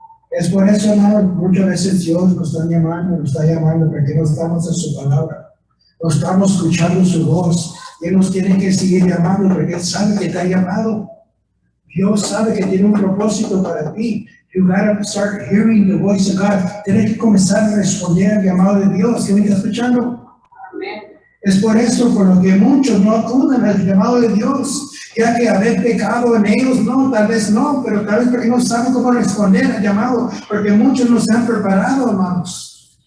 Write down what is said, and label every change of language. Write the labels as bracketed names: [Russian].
[Spanish] Es por eso, hermanos, muchas veces Dios nos está llamando, porque no estamos en su palabra. No estamos escuchando su voz. Y Él nos tiene que seguir llamando, porque Él sabe que te ha llamado. Dios sabe que tiene un propósito para ti. [English] You gotta start hearing the voice of God. [Spanish] Tienes que comenzar a responder al llamado de Dios. ¿Qué me está escuchando? Amén. Es por eso por lo que muchos no acuden al llamado de Dios, ya que haber pecado en ellos, no, tal vez no, pero tal vez porque no saben cómo responder al llamado, porque muchos no se han preparado, hermanos.